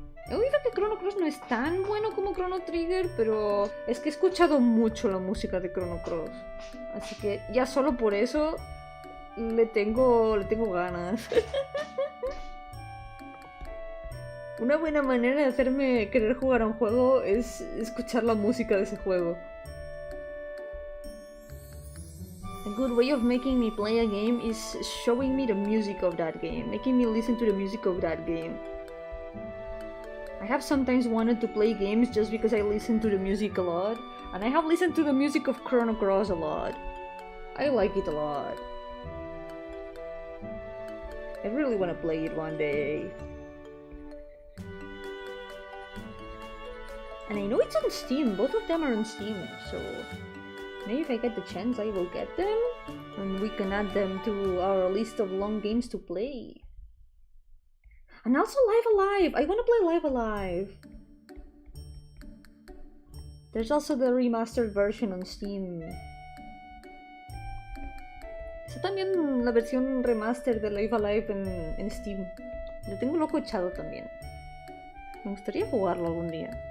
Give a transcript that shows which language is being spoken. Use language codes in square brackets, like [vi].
[es] He oído que Chrono Cross no es tan bueno como Chrono Trigger, pero es que he escuchado mucho la música de Chrono Cross. Así que ya solo por eso le tengo ganas. Una buena manera de hacerme querer jugar a un juego es escuchar la música de ese juego. [en] A good way of making me play a game is showing me the music of that game, making me listen to the music of that game. I have sometimes wanted to play games just because I listen to the music a lot, and I have listened to the music of Chrono Cross a lot. I like it a lot. I really want to play it one day. And I know it's on Steam, both of them are on Steam, so maybe if I get the chance I will get them, and we can add them to our list of long games to play. And also Live Alive! I want to play Live Alive! There's also the remastered version on Steam. [es] Está también la versión remaster de Live Alive en Steam. Lo tengo loco echado también. Me gustaría jugarlo algún día.